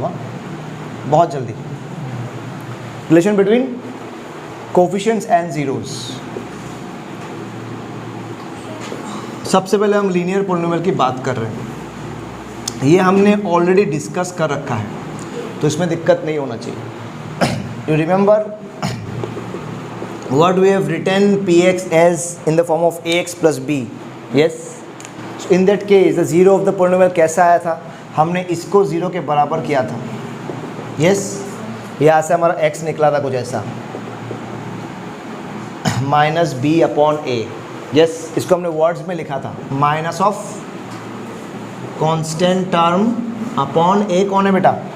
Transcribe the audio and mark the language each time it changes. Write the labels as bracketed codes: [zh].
[hi] हाँ बहुत जल्दी। [en] Relation between coefficients and zeros. [hi] सबसे पहले हम लीनियर पॉलिनोमियल की बात कर रहे हैं। ये हमने ऑलरेडी डिस्कस कर रखा है, तो इसमें दिक्कत नहीं होना चाहिए। [en] You remember what we have written px as in the form of ax plus b, yes? So in that case the zero of the polynomial [hi] कैसा आया था? हमने इसको ज़ीरो के बराबर किया था, [en] yes? [hi] यहाँ से हमारा x निकला था कुछ ऐसा, [en] Minus B upon A, yes? [hi] इसको हमने वर्ड्स में लिखा था, [en] minus of constant term upon A [hi] कौन है बेटा?